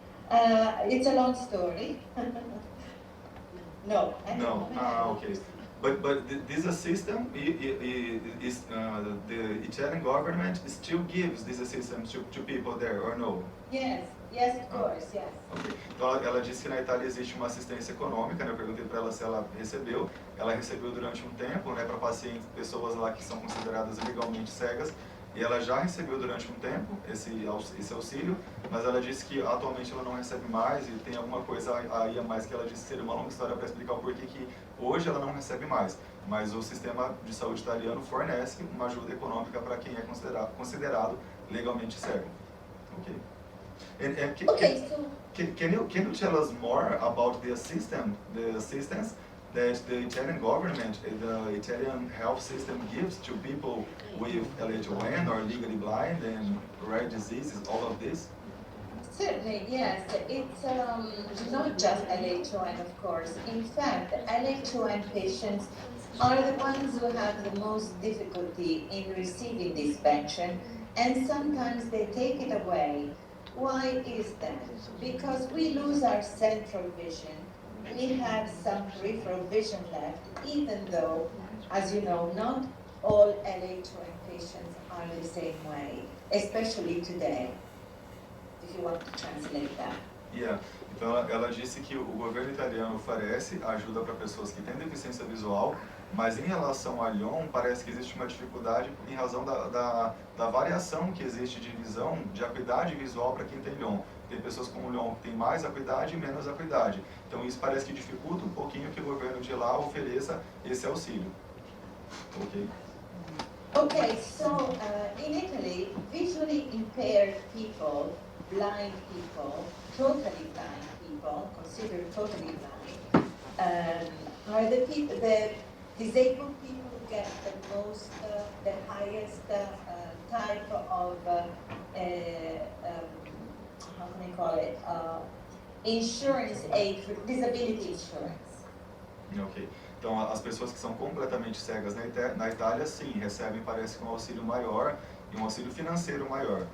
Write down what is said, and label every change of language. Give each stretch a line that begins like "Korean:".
English: It's a long story. No. No. Okay. But this assistance is the Italian government still gives this assistance to people there, or no? Yes, of course, yes. Okay.
Portuguese: Então ela disse que na Itália existe uma assistência econômica, né? Eu perguntei para ela se ela recebeu. Ela recebeu durante um tempo, né, para pacientes, pessoas lá que são consideradas legalmente cegas, e ela já recebeu durante um tempo esse auxílio, mas ela disse que atualmente ela não recebe mais, e tem alguma coisa aí a mais que ela disse que seria uma longa história para explicar o porquê que hoje ela não recebe mais, mas o sistema de saúde italiano fornece uma ajuda econômica para quem é considerado legalmente cego.
English: Okay. Can you tell us more about the assistance that the Italian government, the Italian health system gives to people with LHON or legally blind and rare diseases, all of this? Certainly, yes. It's not just LHON, of course. In fact, LHON patients are the ones who have the most difficulty in receiving this pension, and sometimes they take it away. Why is that? Because we lose our central vision. We have some peripheral vision left, even though, as you know, not all LHON patients are the same way, especially today, if you want to translate that. Yeah.
Portuguese: Então ela disse que o governo italiano oferece ajuda para pessoas que têm deficiência visual, mas em relação a LHON parece que existe uma dificuldade em razão da variação que existe de visão, de acuidade visual para quem tem LHON. Tem pessoas com LHON que têm mais acuidade e menos acuidade. Então isso parece que dificulta um pouquinho que o governo de lá ofereça esse auxílio.
English: Ok? Okay, so in Italy, visually impaired people, blind people, totally blind people, considered totally blind, are the disabled people who get the most, the highest type of, how can I call it, insurance aid, for disability insurance. Ok.
Portuguese: Então, as pessoas que são completamente cegas na Itália, sim, recebem, parece que um auxílio maior e um auxílio financeiro maior.